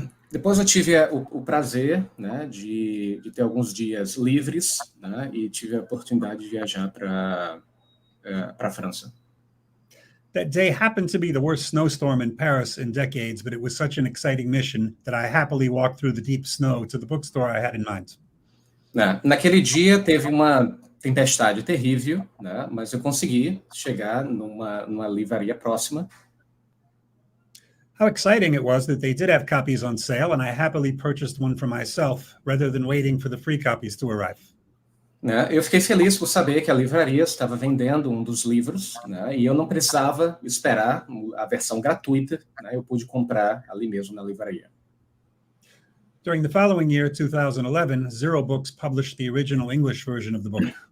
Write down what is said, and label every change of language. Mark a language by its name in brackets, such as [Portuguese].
[Portuguese] Depois eu tive o prazer, né, de ter alguns dias livres, né, e tive a oportunidade de viajar para a França. [English] That day happened to be the worst snowstorm in Paris in decades, but it was such an exciting mission that I happily walked through the deep snow to the bookstore I had in mind. [Portuguese] Naquele dia teve uma tempestade terrível, né, mas eu consegui chegar numa livraria próxima. [English] How exciting it was that they did have copies on sale, and I happily purchased one for myself, rather than waiting for the free copies to arrive. [Portuguese] Eu fiquei feliz por saber que a livraria estava vendendo um dos livros, né, e eu não precisava esperar a versão gratuita, né, eu pude comprar ali mesmo na livraria. [English] During the following year, 2011, Zero Books published the original English version of the book.